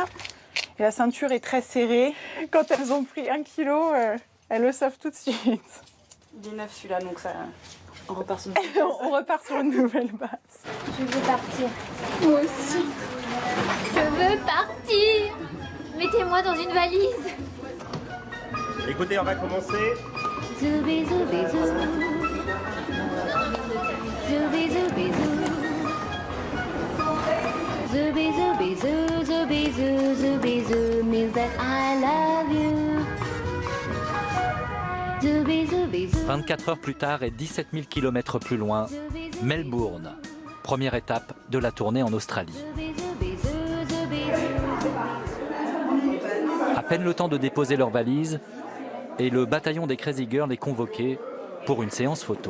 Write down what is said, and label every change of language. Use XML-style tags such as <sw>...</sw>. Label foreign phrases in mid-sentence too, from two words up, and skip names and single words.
<fr>Et la ceinture est très serrée. Quand elles ont pris 1 kilo, elles le savent tout de suite. Il est neuf celui-là, donc ça, on repart sur On repart sur une nouvelle base. Je veux partir. Moi aussi. Je veux partir. Mettez-moi dans une valise. Écoutez, on va commencer. Zoubi, zoubi, zou. Zoubi, zoubi, zou. Zoubi, zoubi, zou, zoubi, zou, zoubi, zou,</fr> <en>means that I love you.</en> <fr>Zoubi, zoubi, zou. 24 heures plus tard et 17 000 km plus loin, Melbourne, première étape de la tournée en Australie. À peine le temps de déposer leurs valises et le bataillon des Crazy Girls est convoqué pour une séance photo.</fr>